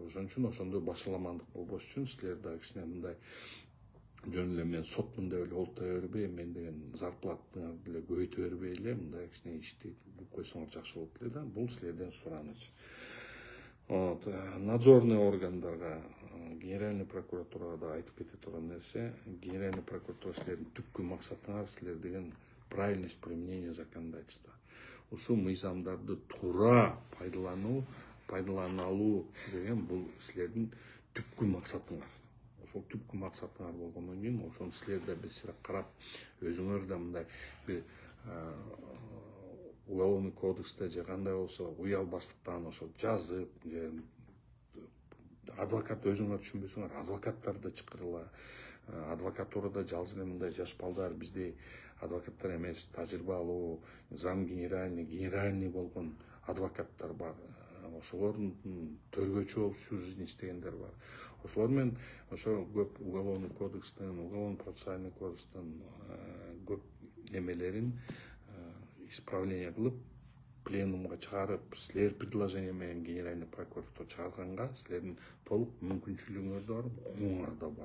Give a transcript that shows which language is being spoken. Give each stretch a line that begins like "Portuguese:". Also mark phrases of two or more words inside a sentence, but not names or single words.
Kyrgyz: Ошон үчүн ошондой башаламандык болбош үчүн силер дагы кичине мындай жөн эле мен сотмун деп эле олтура бербей, мен деген зарплатаңарды деле көбөйтө бербей эле мындай кичине ишти кылып койсоңор жакшы болот эле да. Бул силерден сураныч. Надзорный органдарга,
Russian: генеральный прокуратурага
Kyrgyz: да айтып кете турган нерсе,
Russian: генеральный прокуратура
Kyrgyz: силердин түпкү максатыңар силер деген
Russian: правильность применения законодательства.
Kyrgyz: Ушу мыйзамдарды туура пайдалана алуу деген бул силердин түпкү максатыңар. Ошол түпкү максатыңар болгондон кийин ошону силер да бир сыйра карап, өзүңөр да мындай бир
Russian: уголовный кодексте
Kyrgyz: же кандай болсо уялбастыктан ошо жазып, же адвокат өзүңөр түшүнбөсөңөр адвокаттарды чакырыла. Адвокатурада жалгыз эле мындай жаш балдар биздей адвокаттар эмес, тажрыйбалуу,
Russian: зам генеральный
Kyrgyz: болгон адвокаттар бар. Ошолордун төргөчү болуп
Russian: всю жизнь
Kyrgyz: иштегендер бар. Ошолор менен ошо көп
Russian: уголовный кодекстен, уголовно процессуальный кодекстен
Kyrgyz: көп эмелерин исправление кылып, пленумга чыгарып, силер предложение менен
Russian: генеральный прокуратура
Kyrgyz: чыгарганга силердин толук мүмкүнчүлүгүңөр да бар, укугуңар да бар.